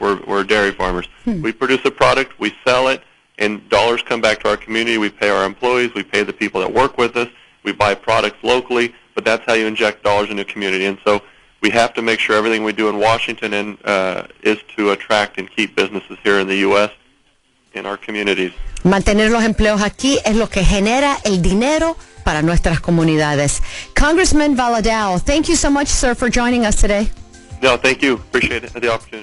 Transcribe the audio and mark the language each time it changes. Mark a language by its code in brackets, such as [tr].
[en] We're dairy farmers. We produce a product, we sell it, and dollars come back to our community. We pay our employees, we pay the people that work with us, we buy products locally, but that's how you inject dollars into a community. And so we have to make sure everything we do in Washington is to attract and keep businesses here in the U.S., in our communities. [es] Mantener los empleos aquí es lo que genera el dinero para nuestras comunidades. [en] Congressman Valadao, thank you so much, sir, for joining us today. No, thank you. Appreciate the opportunity.